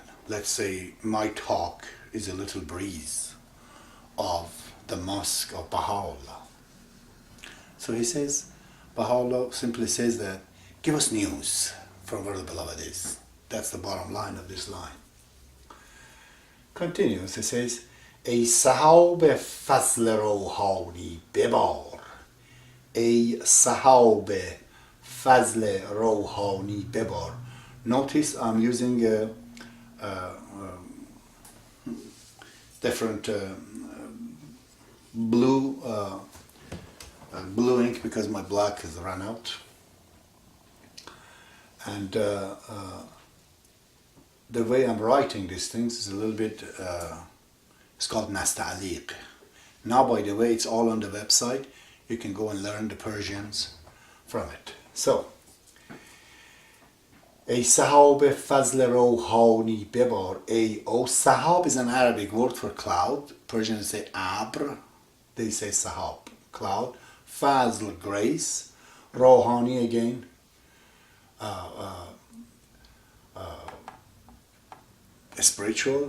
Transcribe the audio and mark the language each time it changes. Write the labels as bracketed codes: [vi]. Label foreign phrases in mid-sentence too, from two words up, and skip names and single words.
[en] Let's say my talk is a little breeze of the mosque of Baha'u'llah. So he says, Baha'u'llah simply says that, give us news from where the beloved is. That's the bottom line of this line. Continues, he says, [fa] ای صحاب فضل روحانی ببار ای صحاب فضل روحانی ببار. [en] Notice I'm using different blue ink because my black has run out, and the way I'm writing these things is a little bit it's called nasta'liq. Now, by the way, it's all on the website. You can go and learn the Persians from it. So, [fa] ای سحاب فضل روحانی ببار. [en] O sahab is an Arabic word for cloud. Persians say abr, they say sahab, cloud. Fazl, grace. Rohani again, spiritual.